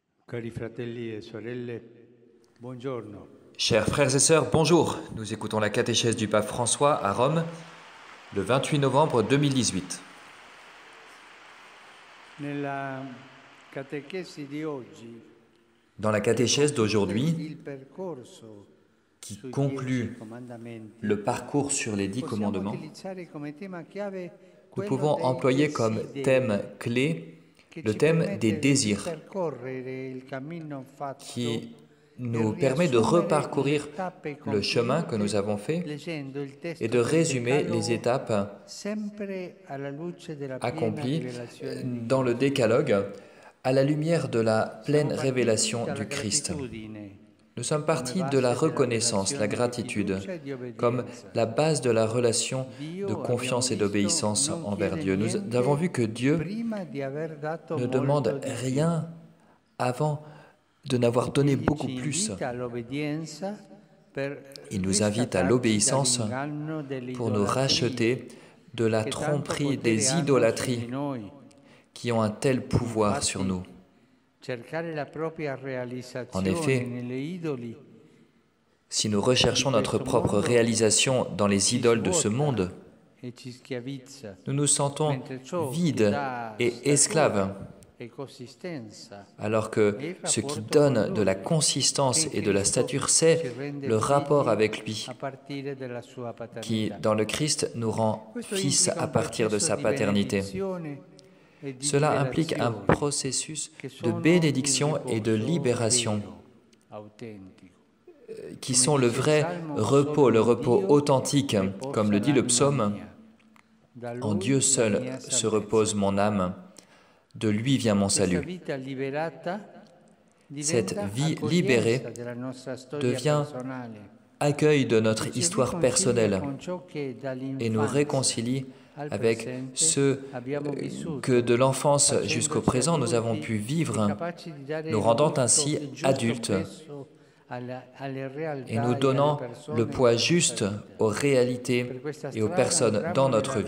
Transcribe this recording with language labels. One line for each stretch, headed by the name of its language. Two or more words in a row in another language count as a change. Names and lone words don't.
Italian: Cari fratelli e sorelle, buongiorno.
French: Chers frères et sœurs, bonjour. Nous écoutons la catéchèse du pape François à Rome, le 28 novembre 2018.
Italian: Nella catechesi di oggi,
French: Dans la catéchèse d'aujourd'hui,
Italian: il percorso
French: qui
Italian: sui 10
French: conclut
Italian: comandamenti,
French: le parcours sur les 10
Italian: possiamo
French: commandements,
Italian: utilizzare come tema chiave
French: nous
Italian: quello
French: pouvons
Italian: dei
French: employer comme
Italian: desideri,
French: thème clé
Italian: che
French: le
Italian: ci
French: thème
Italian: permette
French: des
Italian: di
French: désirs,
Italian: percorrere il cammino fatto
French: qui
Italian: e
French: nous permet de
Italian: riassumere
French: reparcourir
Italian: le tappe
French: le chemin que nous
Italian: concluse
French: avons fait
Italian: leggendo il testo
French: et de
Italian: del
French: résumer les
Italian: Decalogo
French: étapes
Italian: sempre alla luce della piena
French: accomplies
Italian: rivelazione di
French: dans le
Italian: Cristo.
French: décalogue à la lumière de la pleine
Italian: Siamo partiti
French: révélation
Italian: dalla
French: du Christ.
Italian: gratitudine
French: Nous sommes
Italian: come
French: partis de
Italian: base
French: la
Italian: della
French: reconnaissance, la
Italian: relazione di
French: gratitude,
Italian: fiducia e di
French: comme
Italian: obbedienza.
French: la base de la relation de
Italian: Dio, abbiamo
French: confiance et
Italian: visto,
French: d'obéissance
Italian: non
French: envers
Italian: chiede
French: Dieu. Nous
Italian: niente
French: avons vu que Dieu
Italian: prima di aver dato
French: ne
Italian: molto
French: demande
Italian: di più.
French: rien avant de n'avoir donné
Italian: Egli
French: beaucoup
Italian: ci
French: plus.
Italian: invita all'obbedienza per
French: Il nous invite à
Italian: riscattarci
French: l'obéissance
Italian: dall'inganno
French: pour nous
Italian: dell'idolatria
French: racheter de la
Italian: che tanto
French: tromperie
Italian: potere
French: des
Italian: hanno su
French: idolâtries
Italian: di noi.
French: qui ont un tel pouvoir sur nous.
Italian: Cercare la propria
French: En
Italian: realizzazione
French: effet,
Italian: nelle idoli
French: si nous recherchons notre propre réalisation dans les idoles de ce monde,
Italian: e ci schiavizza,
French: nous nous sentons
Italian: mentre ciò che
French: vides
Italian: dà
French: et
Italian: statura
French: esclaves,
Italian: e consistenza
French: alors que ce qui donne de la consistance et de la stature, c'est le rapport avec lui,
Italian: a partire dalla sua paternità.
French: qui, dans le Christ, nous rend
Italian: Questo
French: fils
Italian: implica
French: à
Italian: un
French: partir de
Italian: processo
French: sa
Italian: di
French: paternité.
Italian: benedizione e di
French: Cela implique un
Italian: liberazione
French: processus
Italian: che
French: de
Italian: sono
French: bénédiction
Italian: il
French: et de
Italian: riposo
French: libération,
Italian: vero, autentico.
French: qui sont le vrai repos, le repos authentique, comme le dit le psaume. En Dieu seul se repose mon âme, de lui vient mon salut. Cette vie libérée devient accueil de notre histoire personnelle et nous réconcilie avec ceux que de l'enfance jusqu'au présent nous avons pu vivre, nous rendant ainsi adultes et nous donnant le poids juste aux réalités et aux personnes dans notre vie.